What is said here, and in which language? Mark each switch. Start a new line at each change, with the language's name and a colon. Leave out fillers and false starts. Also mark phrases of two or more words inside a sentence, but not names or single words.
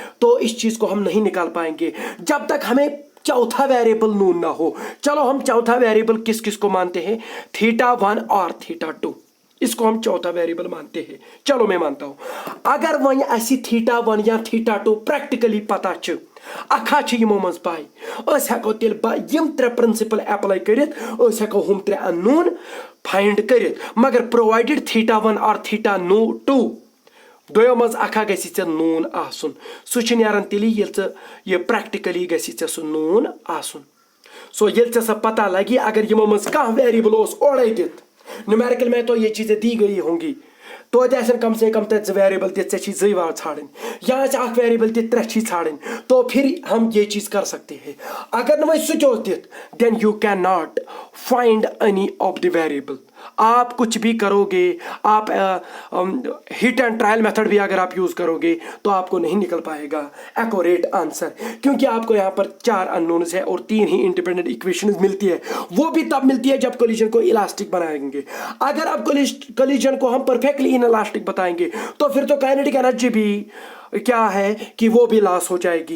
Hindi: तो इस चीज को हम नहीं निकाल पाएंगे जब तक हमें चौथा वेरिएबल नोन ना हो. चलो हम चौथा वेरिएबल किस किस को मानते हैं? थीटा 1 और थीटा 2, इसको हम चौथा वेरिएबल मानते हैं. चलो मैं मानता हूं.
Kashmiri: अगर वही ऐसी थीटा 1 या थीटा 2 प्रैक्टिकली पता छ अखा यमो मज पाई, हेको तेल यम 3 प्रिंसिपल अप्लाई करित, हेको हम 3 अननोन फाइंड करित. मगर प्रोवाइडेड थीटा 1 और थीटा 2 दोयो मज अखा गसी चे नोन आसुन. सु नेरान तेली ये प्रैक्टिकली गसी चे सु नोन आसुन. सो ये चे पता लगी अगर यमो मज कह वेरिएबल ओड़े दित न्यूमेरिकल में
Hindi: तो ये चीजें दी गई होंगी, तो कम से कम
Kashmiri: 2 वेरिएबल दी वार छाड़न या 1 वेरिएबल दी 3 छाड़न.
Hindi: तो फिर हम ये चीज कर सकते हैं.
Kashmiri: अगर न स्विच दित
English: then you cannot find any of the variable.
Hindi: आप कुछ भी करोगे, आप
English: hit and trial method
Hindi: भी अगर आप यूज करोगे तो आपको नहीं निकल पाएगा
English: accurate answer,
Hindi: क्योंकि आपको यहाँ पर 4 अननोन्स है और 3 ही
English: independent equations
Hindi: मिलती है. वो भी तब मिलती है जब कॉलिजन को इलास्टिक बनाएंगे. अगर आप कॉलिजन को हम
English: perfectly inelastic
Hindi: बताएंगे तो फिर तो
English: kinetic energy
Hindi: भी क्या है कि वो भी लॉस हो जाएगी.